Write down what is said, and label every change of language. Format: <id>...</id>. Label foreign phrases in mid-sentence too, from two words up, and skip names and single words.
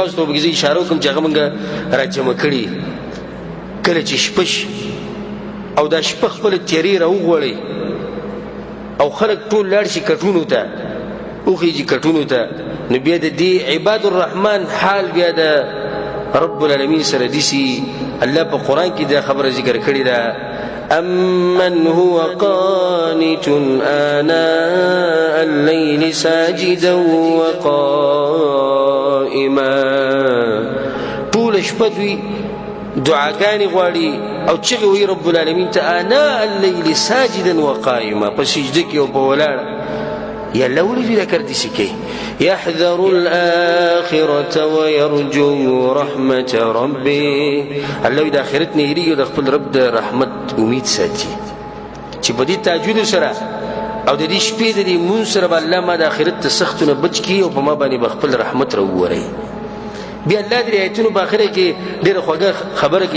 <ps>بعض ته به زه اشاره وکړم چې هغه موږ راجمع کړي. کله چې شپه او دا شپه خپل تیری راوغوړي او خلک ټول لاړ شي کټونو ته، وخیږي کټونو ته، نو بیا د دې</ps> <ar>عباد الرحمن</ar> <ps>حال بیا د</ps> <ar>رب العالمین</ar> <ps>سره دي. الله په قرآن کې دا خبره ذکر کړې ده:</ps> <ar>أَمَّنْ هُوَ قَانِتٌ آنَاءَ اللَّيْلِ سَاجِدًا وَقَائِمًا.</ar> <ps>ټول شپه دوی دعاګانې غواړي او چغې وایي</ps> <ar>رب العالمین</ar> <ps>ته</ps> <ar>آناء الليل ساجدا وقائما،</ar> <ps>په سجده کې او په ولاړه. یا الله ولې دوی دا کار داسې کوي؟</ps> <ar>يحذر الآخرة ويرجو رحمة ربه.</ar> <ps>الله د آخرت نه هېرېږي او د خپل رب د رحمت امید ساتي چې په دې تهجد سره او د دې شپې د دې مونځ سره به الله ما د آخرت د سختو نه بچ کړي او په ما باندې به خپل رحمت راووروي. بیا الله د آیتونو په آخره کې ډېره خوږه خبره کوي.</ps>